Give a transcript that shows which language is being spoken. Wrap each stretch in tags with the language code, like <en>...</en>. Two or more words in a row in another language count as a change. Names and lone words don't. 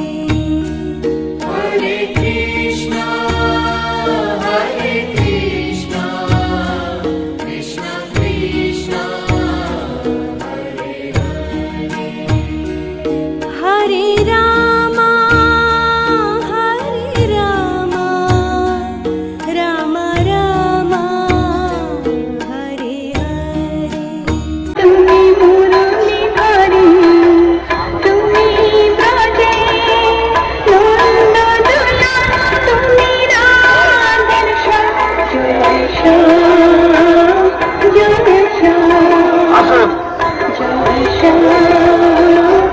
<sa>Hare Krishna, Krishna Krishna, Hare Hare. Hare Rama, Rama Rama, Hare Hare.</sa> <bn>তুমি মুরলী ধরি, তুমি ব্রজে নন্দদোলা, তুমি রাধের স্বর। জয় শ্যাম, জয় শ্যাম, জয় শ্যাম।</bn>